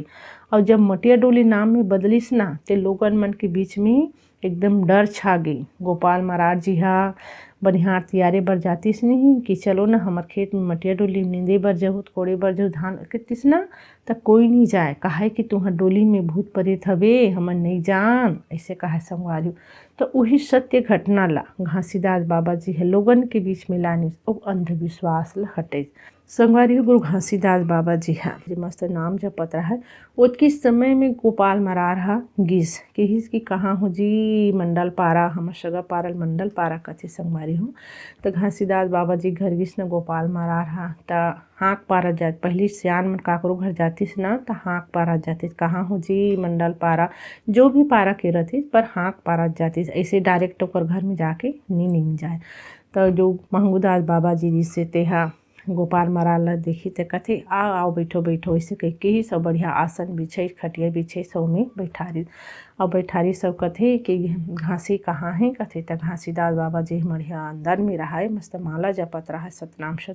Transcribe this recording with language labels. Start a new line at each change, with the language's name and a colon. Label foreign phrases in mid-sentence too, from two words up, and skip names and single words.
Chhattisgarhi: और जब मटिया डोली नाम में बदलिस ना तो लोगन मन के बीच में एकदम डर छा गई। गोपाल महाराज जी हा बनिहार तियारे बर जातिस नहीं कि चलो ना हमर खेत में मटिया डोली नींदे बर जहू कोड़े बर जहू धान कतिस ना त कोई नहीं जाए काहे कि तुहर डोली में भूत प्रेत हवे हमन नहीं जान ऐसे कहे संगवारी। तो वही सत्य घटना ला घासीदास बाबा जी है लोगन के बीच में लानी और अंधविश्वास ला हटे संगवारी हो। गुरु घासीदास बाबा जी हा जो मस्त नाम जपत रहा है उतके समय में गोपाल महाराज हा गिस की कहाँ हो जी मंडल पारा हमर सगा पारल मंडल पारा कथे संगवारी हो। तो घासीदास बाबा जी घर गिस न गोपाल महाराज हा त हाँक पारा जात पहली सियान मन काकरो घर जातिस ना तो हाँक पारा जातिस कहाँ हो जी मंडल पारा जो भी पारा के रहती पर हाँक पारा जातिस ऐसे डायरेक्ट ओकर घर में जाके नहीं जाए। तो जो महंगूदास बाबा जी जिससे तेहा गोपाल महाराज ला देखी तो कथे आओ बैठो ऐसे कह के ही सब बढ़िया आसन बिछे खटिया बिछे सब में बैठारी सब कथे कि घासी कहाँ है कथे तो घासीदास बाबा जी बढ़िया अंदर में रहा है मस्त माला जपत रहा है सतनाम।